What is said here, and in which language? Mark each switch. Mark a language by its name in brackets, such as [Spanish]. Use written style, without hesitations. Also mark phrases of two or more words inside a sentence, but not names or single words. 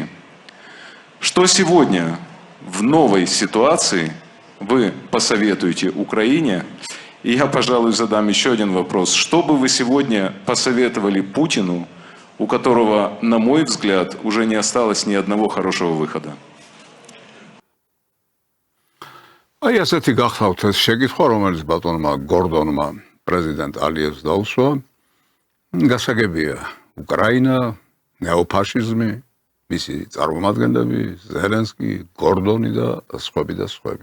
[Russian] Что сегодня в новой ситуации вы посоветуете Украине? И я, пожалуй, задам еще один вопрос. Что бы вы сегодня посоветовали Путину, у которого, на мой взгляд, уже не осталось ни одного хорошего выхода? [Georgian] აი ასეთი გახსოვთ ეს შეკითხვა, რომელიც ბატონმა გორდონმა პრეზიდენტ ალიევს დაუსვა. გასაგებია, უკრაინა, ნეოფაშიზმი, მისი წარმომადგენლები, ზელენსკი, გორდონი და სხვები.